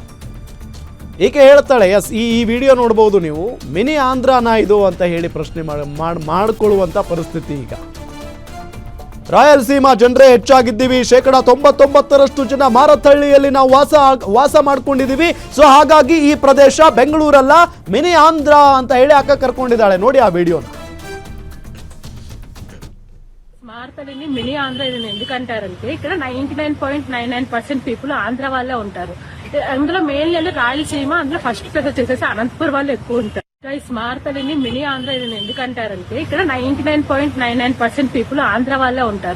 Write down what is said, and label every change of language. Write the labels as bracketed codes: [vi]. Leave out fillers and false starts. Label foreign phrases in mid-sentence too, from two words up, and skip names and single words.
[kn] ಈಕೆ ಹೇಳ್ತಾಳೆ, ಎಸ್, ಈ ವಿಡಿಯೋ ನೋಡ್ಬೋದು ನೀವು, ಮಿನಿ ಆಂಧ್ರನಾ ಇದು ಅಂತ ಹೇಳಿ ಪ್ರಶ್ನೆ ಮಾಡಿಕೊಳ್ಳುವಂತ ಪರಿಸ್ಥಿತಿ. ಈಗ ರಾಯಲಸೀಮಾ ಜನರೇ ಹೆಚ್ಚಾಗಿದ್ದೀವಿ, 99% ಜನ ಮಾರತ್ಹಳ್ಳಿಯಲ್ಲಿ ನಾವು ವಾಸ ಮಾಡ್ಕೊಂಡಿದ್ದೀವಿ. ಸೊ ಹಾಗಾಗಿ ಈ ಪ್ರದೇಶ ಬೆಂಗಳೂರಲ್ಲ, ಮಿನಿ ಆಂಧ್ರ ಅಂತ ಹೇಳಿ ಅಕ್ಕ ಕರ್ಕೊಂಡಿದ್ದಾಳೆ. ನೋಡಿ ಆ ವಿಡಿಯೋನ. [te] మారతల్లిని మినీ ఆంధ్ర ఇది ఎందుకంటారంటే ఇక్కడ 99.99% పీపుల్ ఆంధ్ర వాళ్ళే ఉంటారు. అందులో మెయిన్ రాయలసీమ, అందులో ఫస్ట్ ప్లేస్ వచ్చేసేసి అనంతపురం వాళ్ళు ఎక్కువ ఉంటారు. గైస్, మారతల్లిని మినీ ఆంధ్ర ఇది ఎందుకంటారంటే ఇక్కడ 99.99% పీపుల్ ఆంధ్ర వాళ్ళే ఉంటారు.